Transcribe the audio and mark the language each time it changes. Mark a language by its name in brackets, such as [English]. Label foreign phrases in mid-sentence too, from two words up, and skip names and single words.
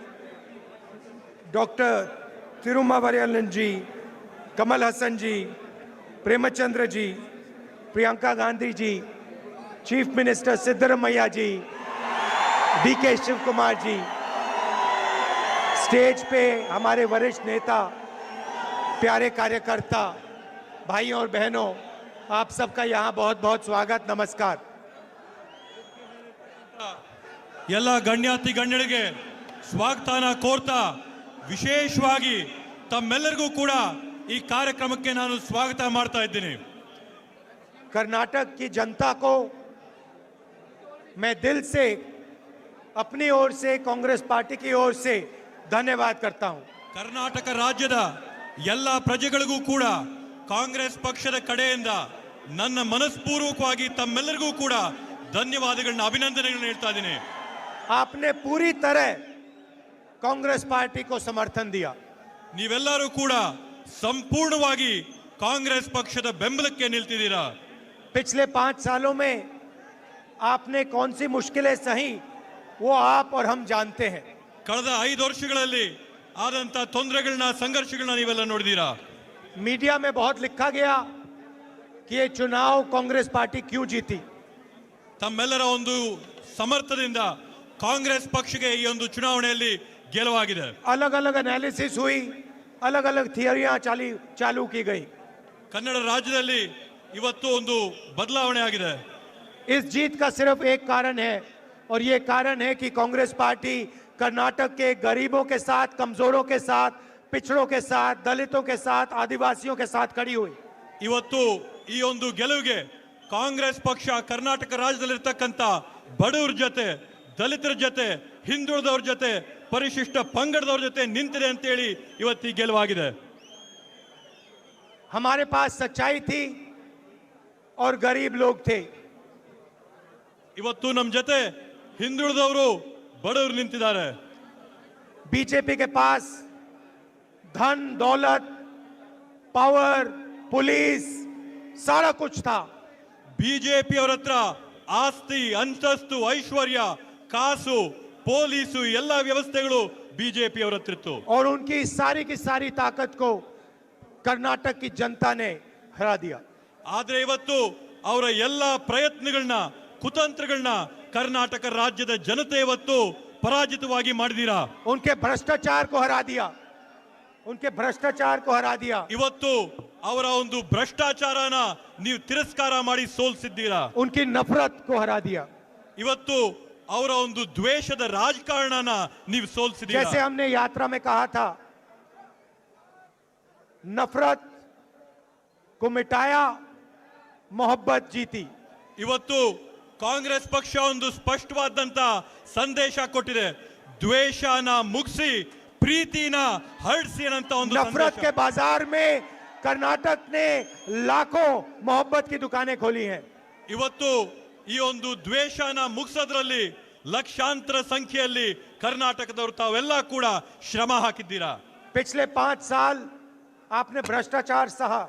[Hindi] डॉक्टर तिरुमावरियलन जी, कमल हसन जी, प्रेमचंद्र जी, प्रियंका गांधी जी, [English] chief minister [Hindi] सिद्धरमैया जी, डी के शिवकुमार जी, स्टेज पे हमारे वरिष्ठ नेता, प्यारे कार्यकर्ता, भाइयों और बहनों, आप सबका यहाँ बहुत बहुत स्वागत, नमस्कार। [Kannada] ಎಲ್ಲ ಗಣ್ಯಾತಿ ಗಣ್ಯರಿಗೆ ಸ್ವಾಗತನ ಕೋರ್ತಾ ವಿಶೇಷವಾಗಿ ತಮ್ಮೆಲ್ಲರಿಗೂ ಕೂಡ ಈ ಕಾರ್ಯಕ್ರಮಕ್ಕೆ ನಾನು ಸ್ವಾಗತ ಮಾಡ್ತಾ ಇದ್ದೀನಿ। [Hindi] कर्नाटक की जनता को मैं दिल से अपनी ओर से कांग्रेस पार्टी की ओर से धन्यवाद करता हूं। [Kannada] ಕರ್ನಾಟಕ ರಾಜ್ಯದ ಎಲ್ಲ ಪ್ರಜೆಗಳಿಗೂ ಕೂಡ ಕಾಂಗ್ರೆಸ್ ಪಕ್ಷದ ಕಡೆಯಿಂದ ನನ್ನ ಮನಸ್ಪೂರ್ವಕವಾಗಿ ತಮ್ಮೆಲ್ಲರಿಗೂ ಕೂಡ ಧನ್ಯವಾದಗಳನ್ನು ಅಭಿನಂದನೆಗಳನ್ನು ಹೇಳ್ತಾ ಇದ್ದೀನಿ। [Hindi] आपने पूरी तरह कांग्रेस पार्टी को समर्थन दिया। [Kannada] ನೀವೆಲ್ಲರೂ ಕೂಡ ಸಂಪೂರ್ಣವಾಗಿ ಕಾಂಗ್ರೆಸ್ ಪಕ್ಷದ ಬೆಂಬಲಕ್ಕೆ ನಿಲ್ತಿದ್ದೀರಾ। [Hindi] पिछले 5 सालों में आपने कौन सी मुश्किलें सही वो आप और हम जानते हैं। [Kannada] ಕಳೆದ 5 ವರ್ಷಗಳಲ್ಲಿ ಆದಂತ ತೊಂದರೆಗಳನ್ನ ಸಂಘರ್ಷಗಳನ್ನ ನೀವೆಲ್ಲ ನೋಡಿದ್ದೀರಾ। [Hindi] मीडिया में बहुत लिखा गया कि ये चुनाव कांग्रेस पार्टी क्यों जीती। [Kannada] ತಮ್ಮೆಲ್ಲರ ಒಂದು ಸಮರ್ಥದಿಂದ ಕಾಂಗ್ರೆಸ್ ಪಕ್ಷಕ್ಕೆ ಈ ಒಂದು ಚುನಾವಣೆಯಲ್ಲಿ ಗೆಲುವಾಗಿದೆ। [Hindi] अलग अलग एनालिसिस हुई, अलग अलग थियरियां चालू की गई। [Kannada] ಕನ್ನಡ ರಾಜ್ಯದಲ್ಲಿ ಇವತ್ತು ಒಂದು ಬದಲಾವಣೆ ಆಗಿದೆ। [Hindi] इस जीत का सिर्फ एक कारण है, और ये कारण है कि कांग्रेस पार्टी कर्नाटक के गरीबों के साथ, कमजोरों के साथ, पिछड़ों के साथ, दलितों के साथ, आदिवासियों के साथ खड़ी हुई। [Kannada] ಇವತ್ತು ಈ ಒಂದು ಗೆಲುವಿಗೆ ಕಾಂಗ್ರೆಸ್ ಪಕ್ಷ ಕರ್ನಾಟಕ ರಾಜ್ಯದಲ್ಲಿರ್ತಕ್ಕಂಥ ಬಡವರ ಜೊತೆ, ದಲಿತರ ಜೊತೆ, ಹಿಂದುಳಿದವರ ಜೊತೆ, ಪರಿಶಿಷ್ಟ ಪಂಗಡದವರ ಜೊತೆ ನಿಂತಿದೆ ಅಂತ ಹೇಳಿ ಇವತ್ತು ಈ ಗೆಲುವಾಗಿದೆ. [Hindi] हमारे पास सच्चाई थी और गरीब लोग थे. [Kannada] ಇವತ್ತು ನಮ್ಮ ಜೊತೆ ಹಿಂದುಳಿದವರು, ಬಡವರು ನಿಂತಿದ್ದಾರೆ. [Hindi] बीजेपी के पास धन, दौलत, पावर, पुलिस सारा कुछ था. [Kannada] ಬಿಜೆಪಿ ಅವರ ಹತ್ರ ಆಸ್ತಿ, ಅಂತಸ್ತು, ಐಶ್ವರ್ಯ, ಕಾಸು, ಪೊಲೀಸು ಎಲ್ಲ ವ್ಯವಸ್ಥೆಗಳು ಬಿಜೆಪಿ ಅವರ ಹತ್ರ ಇತ್ತು. [Hindi] और उनकी सारी की सारी ताकत को कर्नाटक की जनता ने हरा दिया. [Kannada] ಆದ್ರೆ ಇವತ್ತು ಅವರ ಎಲ್ಲ ಪ್ರಯತ್ನಗಳನ್ನ, ಕುತಂತ್ರಗಳನ್ನ ಕರ್ನಾಟಕ ರಾಜ್ಯದ ಜನತೆ ಇವತ್ತು ಪರಾಜಿತವಾಗಿ ಮಾಡಿದೀರಾ. [Hindi] उनके भ्रष्टाचार को हरा दिया. उनके भ्रष्टाचार को हरा दिया. [Kannada] ಇವತ್ತು ಅವರ ಒಂದು ಭ್ರಷ್ಟಾಚಾರನ ನೀವು ತಿರಸ್ಕಾರ ಮಾಡಿ ಸೋಲಿಸಿದ್ದೀರಾ. [Hindi] उनकी नफरत को हरा दिया. [Kannada] ಇವತ್ತು ಅವರ ಒಂದು ದ್ವೇಷದ ರಾಜಕಾರಣನ ನೀವು ಸೋಲಿಸಿದ್ದೀರಾ. [Hindi] जैसे हमने यात्रा में कहा था, नफरत को मिटाया, मोहब्बत जीती. [Kannada] ಇವತ್ತು ಕಾಂಗ್ರೆಸ್ ಪಕ್ಷ ಒಂದು ಸ್ಪಷ್ಟವಾದಂತ ಸಂದೇಶ ಕೊಟ್ಟಿದೆ. ದ್ವೇಷನ ಮುಗಿಸಿ ಪ್ರೀತಿನ ಹರಡಿಸಿ ಅಂತ ಒಂದು [Hindi] नफरत के बाजार में कर्नाटक ने लाखों मोहब्बत की दुकानें खोली हैं. [Kannada] ಇವತ್ತು ಈ ಒಂದು ದ್ವೇಷನ ಮುಗಿಸೋದ್ರಲ್ಲಿ ಲಕ್ಷಾಂತರ ಸಂಖ್ಯೆಯಲ್ಲಿ ಕರ್ನಾಟಕದವರು ತಾವೆಲ್ಲ ಕೂಡ ಶ್ರಮ ಹಾಕಿದ್ದೀರಾ. [Hindi] पिछले 5 साल आपने भ्रष्टाचार सहा.